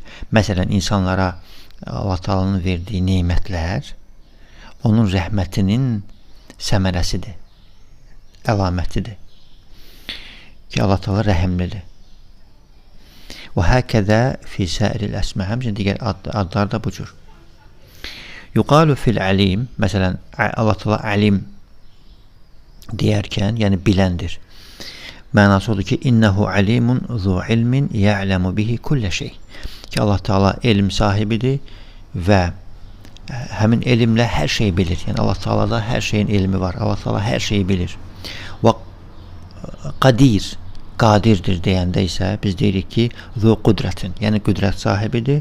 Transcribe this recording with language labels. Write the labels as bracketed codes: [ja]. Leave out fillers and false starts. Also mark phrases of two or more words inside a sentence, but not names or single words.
[az] Məsələn, insanlara Allah Taala'nın verdiyi nemətlər onun rəhmətinin səmərəsidir, əlamətidir ki, Allah Taala rəhimlidir. Və [ar] هكذا في سائر الأسماء, [az] həmçinin digər adlar da bu cür. [ar] يقال في العليم, [az] məsələn, Allah Taala alim deyərkən, yəni biləndir. Mənası odur ki, [ar] إنه عالم ذو علم يعلم به كل شيء. [az] Ki Allah Taala elm sahibidir və həmin elmlə hər şeyi bilir. Yəni Allah Taala'da hər şeyin elmi var. Allah Taala hər şeyi bilir. Və qadirdir deyəndə isə biz deyirik ki, [ar] ذو قدرة, [az] yəni qüdrət sahibidir.